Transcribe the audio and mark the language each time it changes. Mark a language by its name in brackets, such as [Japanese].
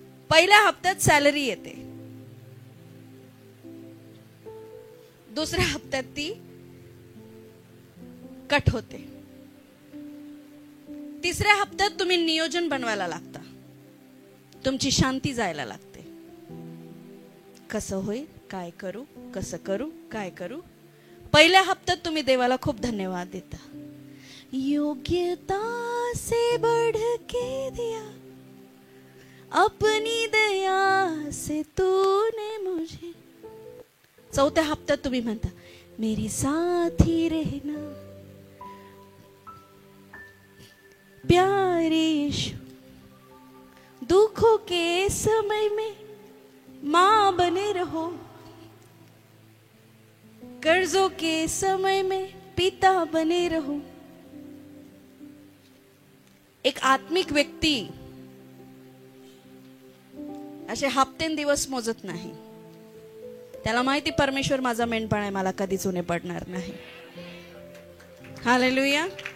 [Marathi] पहिल्या हप्त्यात सॅलरी येते, दुसऱ्या हप्त्यात ती कट होते, तिसऱ्या हप्त्यात तुम्ही नियोजन बनवायला लागता, तुमची शांती जायला लागते. कसं होईल, काय करू, कसं करू, काय करू. पहिल्या हप्त्यात तुम्ही देवाला खूप धन्यवाद देता. [Hindi] योग्यता से बढ़ के दिया, अपनी दया से तूने मुझे. [Marathi] चौथ्या हप्त्यात तुम्ही म्हणता [Hindi] मेरे साथ ही रहना प्यारे यीशु, दुखों के समय में माँ बने रहो, कर्जों के समय में पिता बने रहो. [Marathi] एक आत्मिक व्यक्ती असे हप्तेन दिवस मोजत नाही. त्याला माहिती परमेश्वर माझा मेंढपाळ आहे, मला कधीच उणे पडणार नाही. हालेलुया.